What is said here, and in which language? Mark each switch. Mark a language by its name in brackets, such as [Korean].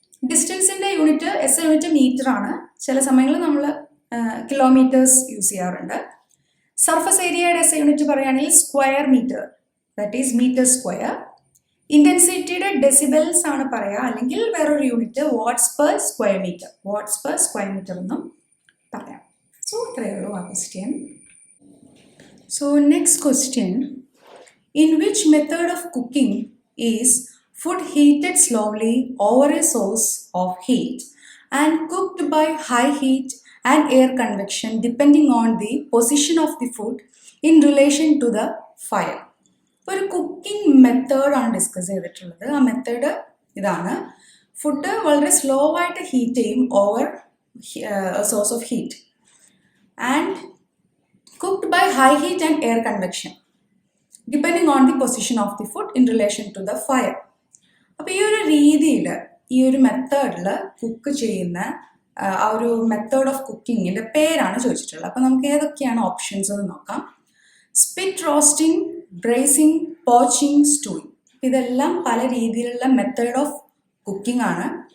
[Malayalam] ഡിസ്റ്റൻസിൻ്റെ unit S unit metre ആണ്. ചില സമയങ്ങളിൽ നമ്മൾ കിലോമീറ്റേഴ്സ് യൂസ് ചെയ്യാറുണ്ട്. സർഫസ് ഏരിയയുടെ എസ് യൂണിറ്റ് പറയുകയാണെങ്കിൽ square metre, that is metre square. ഇൻറ്റൻസിറ്റിയുടെ decibels ആണ് പറയുക, അല്ലെങ്കിൽ വേറൊരു unit watts per square metre, watts per square metre എന്നും പറയാം. സോ ഇത്രയേ ഉള്ളൂ ആ question. [English] So next question, in which method of cooking is food heated slowly over a source of heat and cooked by high heat and air convection depending on the position of the food in relation to the fire. ഒരു cooking മെത്തേഡാണ് discuss ചെയ്തിട്ടുള്ളത്. ആ method ഇതാണ്. Food [Malayalam] വളരെ [English] slow [Malayalam] ആയിട്ട് [English] heat [Malayalam] ചെയ്യും [English] Over source of heat and cooked high heat and air convection depending on the position of the food in relation to the fire. [Malayalam] അപ്പോൾ ഈ ഒരു രീതിയിൽ, ഈ ഒരു മെത്തേഡിൽ കുക്ക് ചെയ്യുന്ന ആ ഒരു മെത്തേഡ് ഓഫ് കുക്കിങ്ങിൻ്റെ പേരാണ് ചോദിച്ചിട്ടുള്ളത്. അപ്പോൾ നമുക്ക് ഏതൊക്കെയാണ് ഓപ്ഷൻസ് എന്ന് നോക്കാം. Spit roasting, bracing, poaching, സ്റ്റൂയിങ്. ഇതെല്ലാം പല രീതിയിലുള്ള മെത്തേഡ് ഓഫ് കുക്കിംഗ് ആണ്.